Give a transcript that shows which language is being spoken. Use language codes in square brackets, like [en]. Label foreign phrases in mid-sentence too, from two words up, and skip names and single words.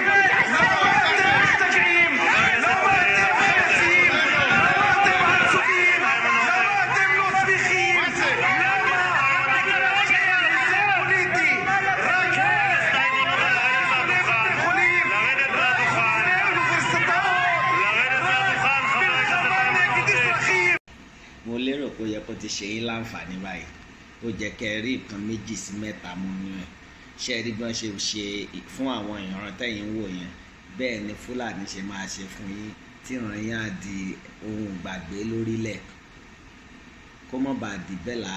[he] למה אתם משתגעים? למה אתם חלשים? למה אתם עצובים? למה אתם לא שמחים? למה? שאין ניצחון פוליטי, רק בתי חולים, [yo] mo lérò pé ó yẹ kó ti ṣe yín láǹfààní báyìí ó jẹ́ kẹ́ ẹ rí nǹkan 2 sí 3 mú nínú ẹ̀ ṣe rí bí wọ́n ṣe ṣe fún àwọn ìran tẹ̀yìn wò yẹn bẹ́ẹ̀ ni Fúlàní ṣe máa ṣe fún yín tí ìran yín á di ohun gbàgbé lórílẹ̀ kó mọ̀ bá di bẹ́ẹ̀ là á